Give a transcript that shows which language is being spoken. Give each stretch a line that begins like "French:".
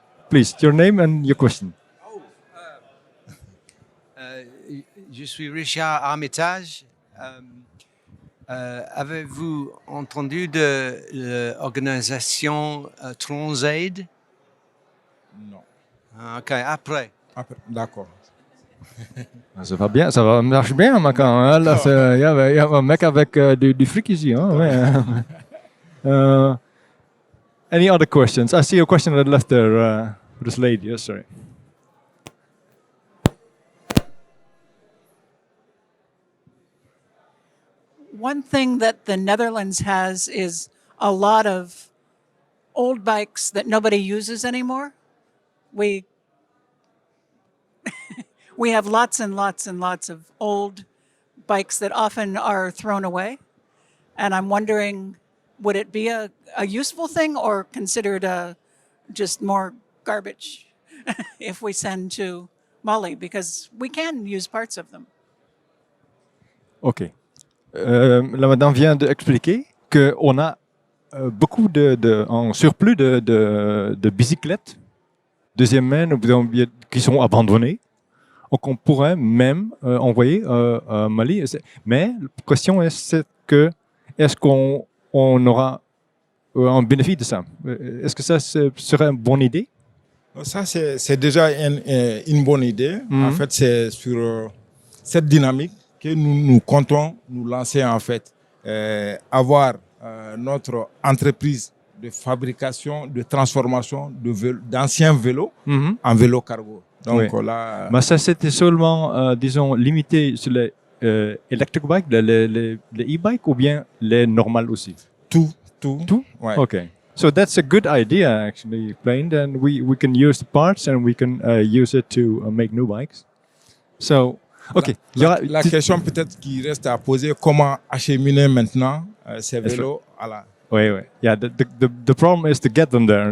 English: Please, your name and your question.
French: Je suis Richard Armitage. Avez-vous entendu de l'organisation Transaid? Non. Ok, après. Après, d'accord. Ça va bien, ça marche bien, Makan. Hein? Là, il y a un mec avec du fric ici. Hein? Ouais.
English: Any other questions? I see a question on the left there. This lady, yes, sorry. One thing that the Netherlands has is a lot of old bikes that nobody uses anymore. We we have lots and lots and lots of old bikes that often are thrown away. And I'm wondering, would it be a useful thing or considered just more garbage if we send to Mali? Because we can use parts of them. Ok.
French: La madame vient d'expliquer qu'on a beaucoup en surplus de bicyclettes deuxième main qui sont abandonnées. Donc on pourrait même envoyer à Mali. Mais la question est est-ce qu'on aura un bénéfice de ça? Est-ce que ça serait une bonne idée? Ça, c'est déjà une bonne idée. En fait, c'est sur cette dynamique que nous comptons nous lancer, en fait. Avoir notre entreprise de fabrication, de transformation d'anciens vélos en vélo cargo. Donc là... Mais ça, c'était seulement, disons, limité sur les electric bikes, les e-bikes ou bien les normales aussi? Tout. Ouais. Okay.
English: So that's a good idea, actually, explained, and we can use the parts and we can use it to make new bikes. So, okay.
French: La question peut-être qui reste à poser, comment acheminer maintenant ces vélos à la... Oui.
English: Yeah, the problem is to get them there.